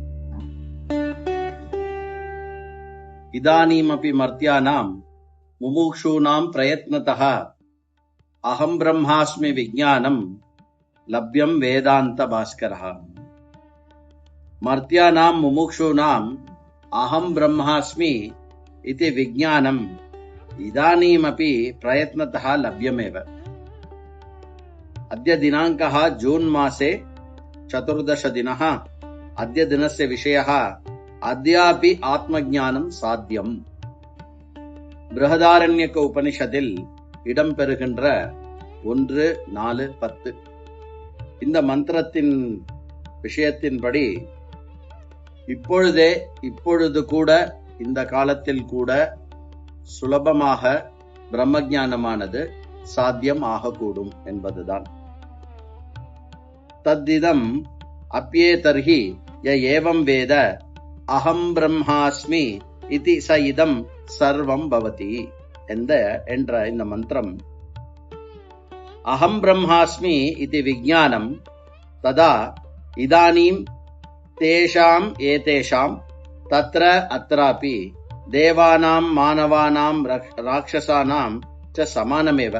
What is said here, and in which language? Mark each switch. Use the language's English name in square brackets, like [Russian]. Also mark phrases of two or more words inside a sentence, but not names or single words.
[Sanskrit] इदानीमपि मर्त्यानाम् मुमुक्षूणाम् प्रयत्नतः अहम् ब्रह्मास्मि विज्ञानम् लभ्यम् वेदान्त भास्करः. मर्त्यानाम् मुमुक्षूणाम् अहम् ब्रह्मास्मि इति विज्ञानम् इदानीमपि प्रयत्नतः लभ्यमेव. अद्य दिनाङ्कः जून् मासे 14 दिनः. अद्य दिनस्य विषयः अद्यापि आत्मज्ञानं साध्यम्. [Tamil] बृहदारण्यक उपनिषदिல் இடம்பெறுகின்ற 1, 4, 10 இந்த மந்திரத்தின் விஷயத்தின்படி இப்பொழுது கூட இந்த காலத்தில் கூட சுலபமாக பிரம்மஞானமானது சாத்தியம் ஆகக்கூடும் என்பதுதான். [Sanskrit] तदिदम् अप्येतर्हि य एवम् वेद अहम् ब्रह्मास्मि इति स इदम् सर्वम् भवति [Tamil] என்ற இந்த மந்திரம் [Sanskrit] अहम् ब्रह्मास्मि इति विज्ञानम् तदा इदानीम् तेषाम् एतेषाम् तत्र अत्रापि देवानाम् मानवानाम् राक्षसानाम् च समानमेव.